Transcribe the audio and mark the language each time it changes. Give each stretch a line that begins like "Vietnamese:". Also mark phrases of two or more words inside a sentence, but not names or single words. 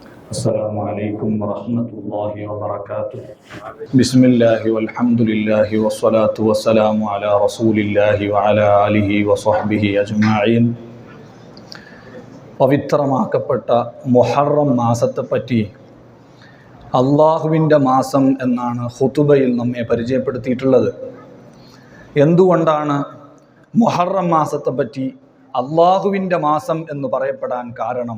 Arabic: السلام عليكم ورحمة الله وبركاته. بسم الله والحمد لله والصلاة والسلام على رسول الله وعلى آله وصحبه أجمعين.
Malayalam: പവിത്രമാക്കപ്പെട്ട മുഹറം മാസത്തെപ്പറ്റി അള്ളാഹുവിൻ്റെ മാസം എന്നാണ് ഖുതുബയിൽ നമ്മെ പരിചയപ്പെടുത്തിയിട്ടുള്ളത്. എന്തുകൊണ്ടാണ് മുഹറം മാസത്തെപ്പറ്റി അള്ളാഹുവിൻ്റെ മാസം എന്ന് പറയപ്പെടാൻ കാരണം?